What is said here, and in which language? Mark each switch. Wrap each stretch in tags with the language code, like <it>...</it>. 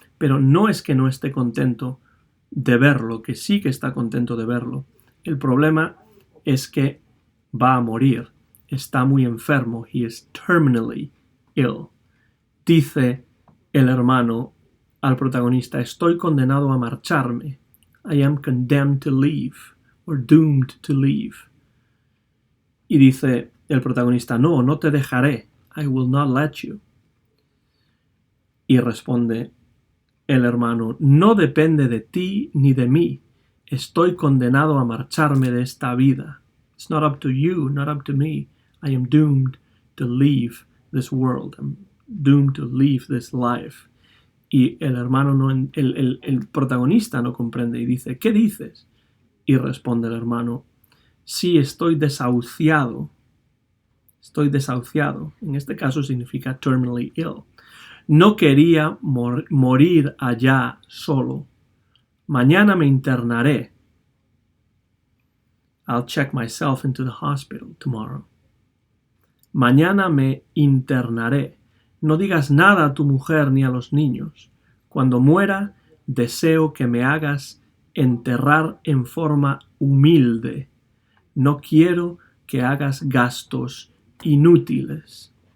<es>Pero no es que no esté contento de verlo, que sí que está contento de verlo. El problema es que va a morir. Está muy enfermo.</es> <en>He is terminally ill.</en> <es>Dice el hermano al protagonista, estoy condenado a marcharme.</es> <en>I am condemned to leave, or doomed to leave.</en> <es>Y dice el protagonista, no, no te dejaré.</es> <en>I will not let you.</en> <es>Y responde el hermano, no depende de ti ni de mí. Estoy condenado a marcharme de esta vida.</es> <en>It's not up to you, not up to me. I am doomed to leave this world. I'm doomed to leave this life.</en> <es>Y el hermano, el protagonista no comprende y dice, ¿qué dices? Y responde el hermano, sí, estoy desahuciado. Estoy desahuciado. En este caso significa terminally ill. No quería morir allá solo. Mañana me internaré.</es> <en>I'll check myself into the hospital tomorrow.</en> <es>Mañana me internaré. No digas nada a tu mujer ni a los niños. Cuando muera, deseo que me hagas enterrar en forma humilde. No quiero que hagas gastos inútiles.</es>